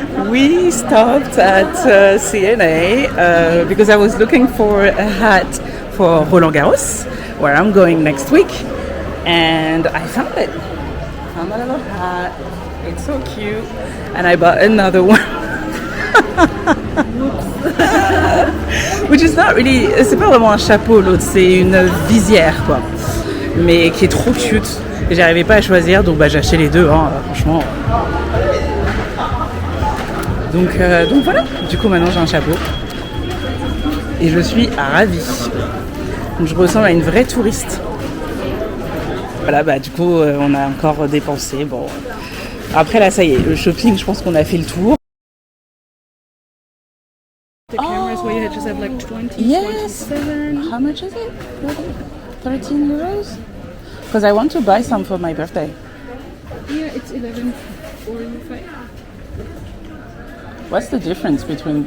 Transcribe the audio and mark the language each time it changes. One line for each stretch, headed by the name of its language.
English: We stopped at CNA because I was looking for a hat for Roland Garros, where I'm going next week, and I found it. I found my little hat. It's so cute, and I bought another one. Which is not really,
French: c'est pas vraiment un chapeau l'autre, c'est une visière quoi, mais qui est trop cute. Et j'arrivais pas à choisir, donc bah j'ai acheté les deux, hein, franchement. Donc voilà, du coup maintenant j'ai un chapeau et je suis ravie. Donc je ressemble à une vraie touriste. Voilà, bah du coup on a encore dépensé. Bon, après là ça y est, le shopping, je pense qu'on a fait le tour.
English: The cameras where you just have like 20, Yes. 27. How much is it? 13 euros? Because I want to buy some for my birthday. Yeah, it's 11 or 5. What's the difference between